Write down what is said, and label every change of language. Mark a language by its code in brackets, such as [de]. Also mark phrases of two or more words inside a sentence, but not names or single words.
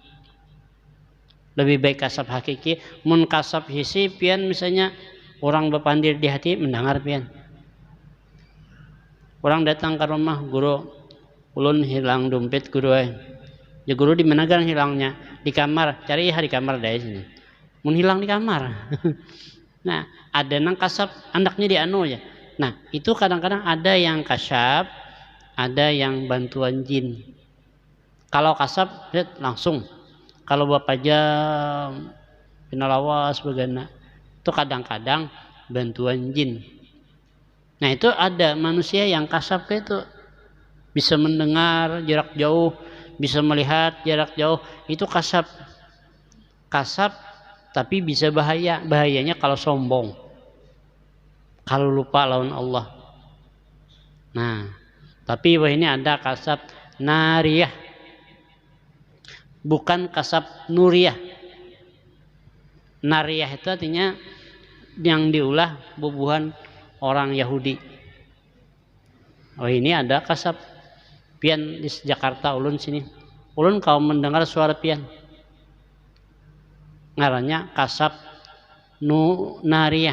[bjn] Lebih baik kasyaf hakiki. Mun kasyaf hisi pian misalnya orang berpandir di hati mendengar pian. Orang datang ke rumah guru, ulun hilang dompet guru. [id] Ya guru di mana kan hilangnya? Di kamar. Cari di kamar dari sini. Mun hilang di kamar. [bjn] Nah, ada nang kasyaf andaknya di anu ya. [id] Nah, itu kadang-kadang ada yang kasyaf, ada yang bantuan jin. Kalau kasyaf langsung. Kalau bapak jam pinalawas bagaimana, itu kadang-kadang bantuan jin. Nah, itu ada manusia yang kasyaf itu bisa mendengar jarak jauh, bisa melihat jarak jauh, itu kasyaf. Kasyaf tapi bisa bahaya. [bjn] Bahayanya kalau sombong, kalau lupa lawan Allah. [id] Nah, tapi ini ada kasyaf nariyah, bukan kasyaf nuriyah. [bjn] Nariyah itu artinya yang diulah bubuhan orang Yahudi. Oh, ini ada kasyaf pian di Jakarta ulun sini. Ulun kau mendengar suara pian. Ngarannya kasyaf nariyah.